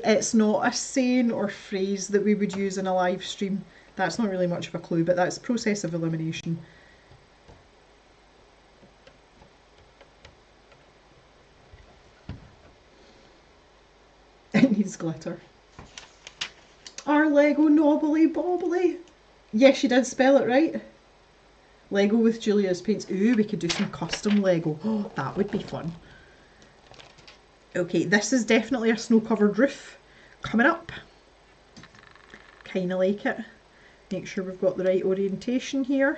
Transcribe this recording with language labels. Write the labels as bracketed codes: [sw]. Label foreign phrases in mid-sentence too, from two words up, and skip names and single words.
[en] It's not a saying or phrase that we would use in a live stream. That's not really much of a clue, but that's process of elimination. It needs glitter. Our Lego knobbly bobbly. Yes, you did spell it right. Lego with Julia's paints. Ooh, we could do some custom Lego. Oh, that would be fun. Okay, this is definitely a snow-covered roof coming up. Kind of like it. Make sure we've got the right orientation here.